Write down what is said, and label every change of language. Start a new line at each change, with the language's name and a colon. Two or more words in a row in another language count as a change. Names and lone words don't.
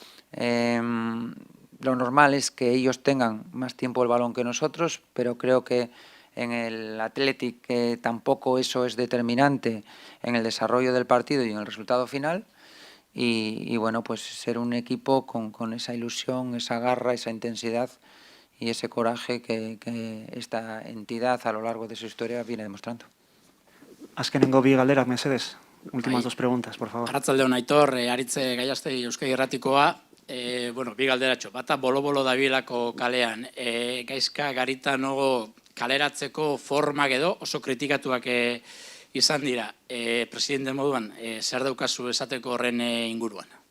Spanish: Lo normal es que ellos tengan más tiempo el balón que nosotros, pero creo que en el Athletic tampoco eso es determinante en el desarrollo del partido y en el resultado final. Y bueno, pues ser un equipo con esa ilusión, esa garra, esa intensidad y ese coraje que esta entidad a lo largo de su historia viene demostrando.
Basque: Azkenengo bi galderak, mesedez.
Spanish: Últimas dos preguntas, por favor.
Basque: Arratsaldeon, Aitor, Aritze Gaiastegi Euskadi Irratikoa. Bueno, bi galderatxo. Bata bolo-bolo dabilako kalean. Gaizka Garitano kaleratzeko formak edo oso kritikatuak izan dira. Presidente moduan, zer daukazu esateko horren inguruan?